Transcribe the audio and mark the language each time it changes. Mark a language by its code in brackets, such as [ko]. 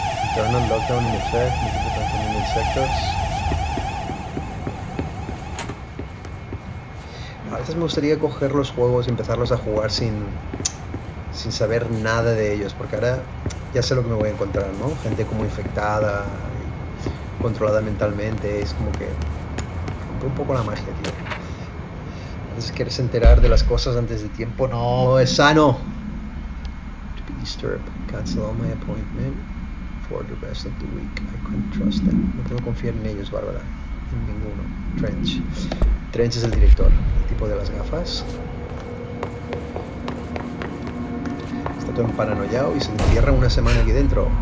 [en] Internal lockdown in effect, multiple containment sectors. [es] A veces me gustaría coger los juegos y empezarlos a jugar sin saber nada de ellos, porque ahora ya sé lo que me voy a encontrar, ¿no? Gente como infectada, controlada mentalmente, es como que rompe un poco la magia, tío. A veces quieres enterar de las cosas antes de tiempo, no es sano. [en] To be disturbed, cancel all my appointment for the rest of the week. I can't trust them. [es] No puedo confiar en ellos, Bárbara. En ninguno. Trench. Trench es el director, el tipo de las gafas. Está todo emparanoiado y se encierra una semana aquí dentro.